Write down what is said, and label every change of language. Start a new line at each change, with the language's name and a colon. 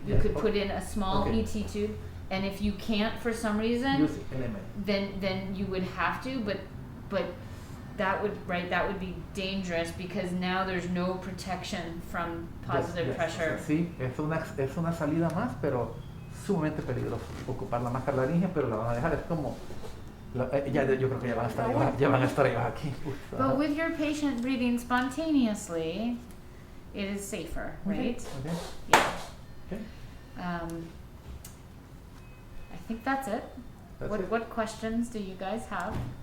English: You could put in a small ET tube, and if you can't for some reason, Use LMA. then you would have to, but that would be dangerous because now there's no protection from positive pressure.
Spanish: Sí, es una salida más, pero sumamente peligroso ocupar la máscara laringe, pero la van a dejar, es como, yo creo que ya van a estar ellos aquí.
English: But with your patient breathing spontaneously, it is safer, right? Okay. Yeah. Okay. I think that's it. That's What it. what questions do you guys have?